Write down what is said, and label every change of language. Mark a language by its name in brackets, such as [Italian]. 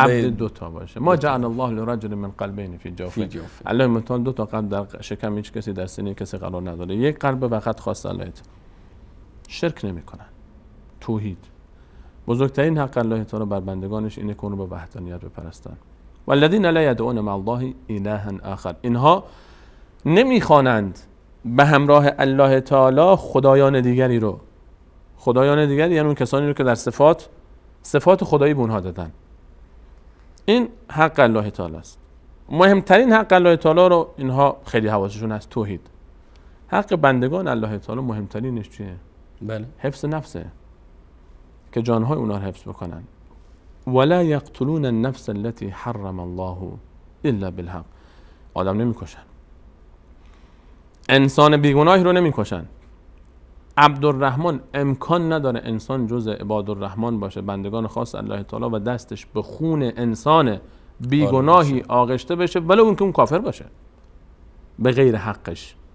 [Persian] عبد دو تا باشه. [Arabic] ما جعل الله لرجل من قلبین فی جوفه. [Persian] الله متعال دو تا قلب در شکم هیچ کسی، در سینه کسی قرار نداره. یک قلب فقط خاص الله. شرک نمیکنن. توحید بزرگترین حق الله تعالی بر بندگانش اینه که اون رو به وحدانیت بپرستن. [Arabic] والذین لا یدعون مع الله الها آخر. [Persian] اینها نمیخوانند به همراه الله تعالی خدایان دیگری رو. خدایان دیگری یعنی اون کسانی رو که در صفات خدایی به اونها دادن. این حق الله تعالی است. مهمترین حق الله تعالی رو اینها خیلی حواسشون هست، توحید. حق بندگان الله تعالی مهمترینش چیه؟ بله، حفظ نفسه، که جانهای اونا رو حفظ بکنن. [Arabic] ولا یقتلون النفس التي حرم الله الا بالحق. [Persian] آدم نمیکشن، انسان بیگناهی رو نمیکشن. عبدالرحمن امکان نداره انسان جز عباد الرحمن باشه، بندگان خاص الله تعالی، و دستش به خون انسان بیگناهی آغشته بشه، ولی اون که اون کافر باشه به غیر حقش.